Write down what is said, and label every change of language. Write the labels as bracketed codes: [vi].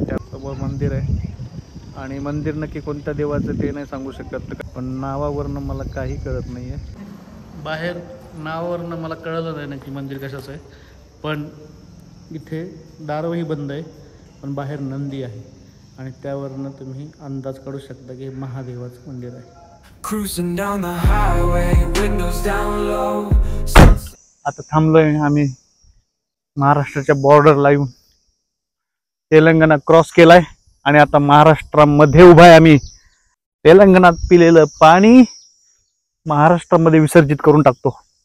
[mr] त्यासमोर मंदिर आहे आणि मंदिर नक्की कोणत्या देवाचं ते नाही सांगू शकत पण नावावरनं मला काही कळत नाही आहे. बाहेर नावावरनं मला कळलं नाही नक्की मंदिर कशाचं आहे पण इथे दारही बंद आहे पण बाहेर नंदी आहे आणि त्यावरनं तुम्ही अंदाज काढू शकता की हे महादेवाचं मंदिर आहे. [en] Cruising down the highway, windows down low. [mr] आता थांबलोय आम्ही महाराष्ट्राच्या बॉर्डरला येऊन. तेलंगणा क्रॉस केलाय आणि आता महाराष्ट्रामध्ये उभा आहे आम्ही. तेलंगणात पिलेलं पाणी महाराष्ट्रामध्ये विसर्जित करून टाकतो.